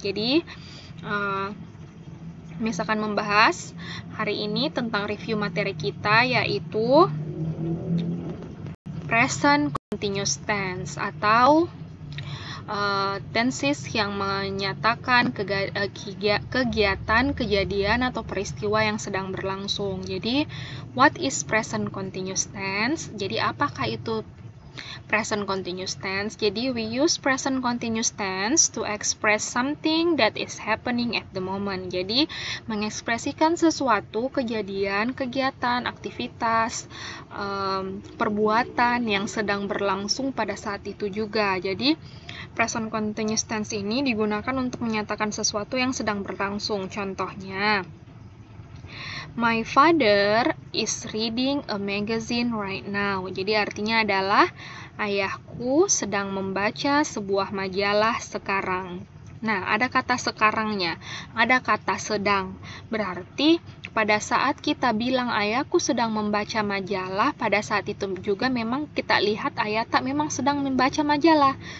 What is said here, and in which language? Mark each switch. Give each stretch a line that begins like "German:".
Indonesian: Jadi Miss akan membahas hari ini tentang review materi kita, yaitu present continuous tense atau tenses yang menyatakan kegiatan, kejadian atau peristiwa yang sedang berlangsung. Jadi
English: what is present continuous tense?
Indonesian: Jadi apakah itu present continuous tense?
English: Jadi we use present continuous tense to express something that is happening at the moment.
Indonesian: Jadi mengekspresikan sesuatu, kejadian, kegiatan, aktivitas, perbuatan yang sedang berlangsung pada saat itu juga. Jadi present continuous tense ini digunakan untuk menyatakan sesuatu yang sedang berlangsung. Contohnya,
English: my father is reading a magazine right now.
Indonesian: Jadi artinya adalah ayahku sedang membaca sebuah majalah sekarang. Nah, ada kata sekarangnya, ada kata sedang. Berarti pada saat kita bilang ayahku sedang membaca majalah, pada saat itu juga memang kita lihat ayah tak memang sedang membaca majalah.